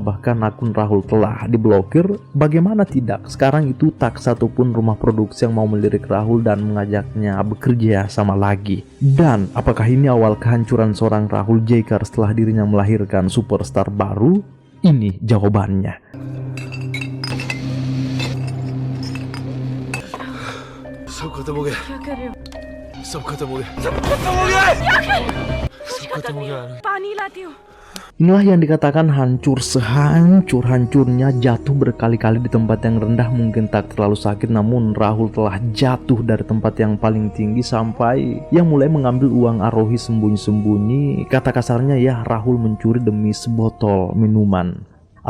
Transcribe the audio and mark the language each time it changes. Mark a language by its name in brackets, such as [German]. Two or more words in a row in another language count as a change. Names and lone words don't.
[Indonesian] Bahkan akun Rahul telah diblokir. Bagaimana tidak, sekarang itu tak satupun rumah produksi yang mau melirik Rahul dan mengajaknya bekerja sama lagi. Dan apakah ini awal kehancuran seorang Rahul Jaikar setelah dirinya melahirkan superstar baru? Ini jawabannya. [Hindi] सब खत्म हो गया, क्या कर रहे हो? सब खत्म हो गया, सब खत्म हो गया, सब खत्म हो गया। पानी लाती हूँ। [Indonesian] Inilah yang dikatakan hancur sehancur-hancurnya, jatuh berkali-kali di tempat yang rendah mungkin tak terlalu sakit, namun Rahul telah jatuh dari tempat yang paling tinggi sampai yang mulai mengambil uang Arohi sembunyi-sembunyi. Kata kasarnya ya, Rahul mencuri demi sebotol minuman.